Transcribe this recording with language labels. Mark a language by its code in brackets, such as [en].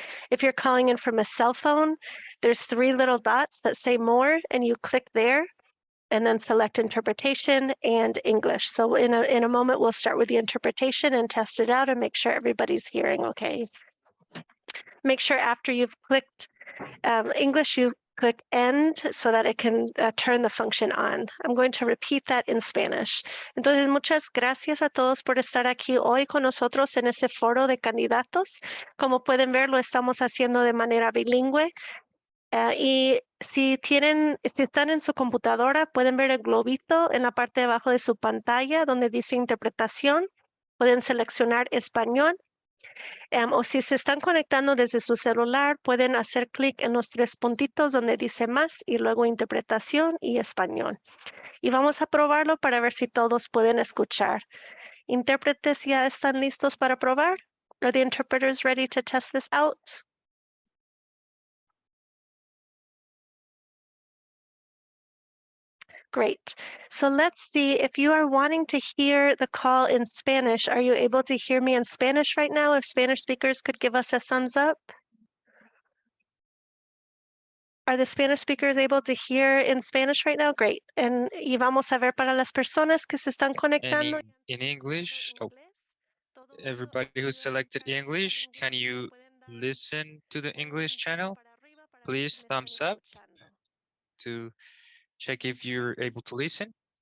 [en] If you're calling in from a cell phone, there's three little dots that say more, and you click there and then select interpretation and English. So in a moment, we'll start with the interpretation and test it out and make sure everybody's hearing okay. Make sure after you've clicked English, you click end so that it can turn the function on. I'm going to repeat that in Spanish. [es] Entonces, muchas gracias a todos por estar aquí hoy con nosotros en ese foro de candidatos. Como pueden ver, lo estamos haciendo de manera bilingüe. Y si están en su computadora, pueden ver el globito en la parte de abajo de su pantalla donde dice interpretación. Pueden seleccionar español. O si se están conectando desde su celular, pueden hacer clic en los tres puntitos donde dice más y luego interpretación y español. Y vamos a probarlo para ver si todos pueden escuchar. ¿Intérpretes ya están listos para probar? [en] Are the interpreters ready to test this out? Great. So let's see if you are wanting to hear the call in Spanish. Are you able to hear me in Spanish right now? If Spanish speakers could give us a thumbs up. Are the Spanish speakers able to hear in Spanish right now? Great. [es] Y vamos a ver para las personas que se están conectando. [en] In English, everybody who selected English, can you listen to the English channel? Please thumbs up to check if you're able to listen.